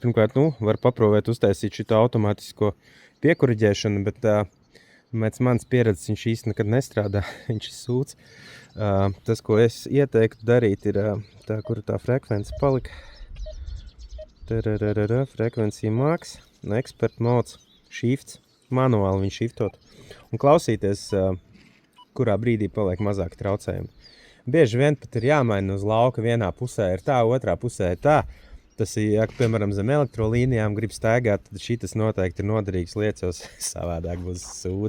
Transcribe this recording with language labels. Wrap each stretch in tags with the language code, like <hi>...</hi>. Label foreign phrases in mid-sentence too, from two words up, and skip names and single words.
<lv>Pirmkārt, var paprovēt uztaisīt šito automātisko piekuriģēšanu, bet pēc manas pieredzes viņš īsti nekad nestrādā, viņš ir sūds. Tas, ko es ieteiktu darīt, ir tā, kur tā frekvence palika.</lv> <en>Frekvencija max, expert modes, shifts,</en> <lv>manuāli viņš shiftot. Un klausīties, kurā brīdī paliek mazāk traucējumi. Bieži vien pat ir jāmaina uz lauka, vienā pusē ir tā, otrā pusē ir tā. Tas ir, ja, piemēram, zem elektrolīnijām grib staigāt, tad šitas noteikti ir noderīgs lietas, jo savādāk būs sūdi.</lv>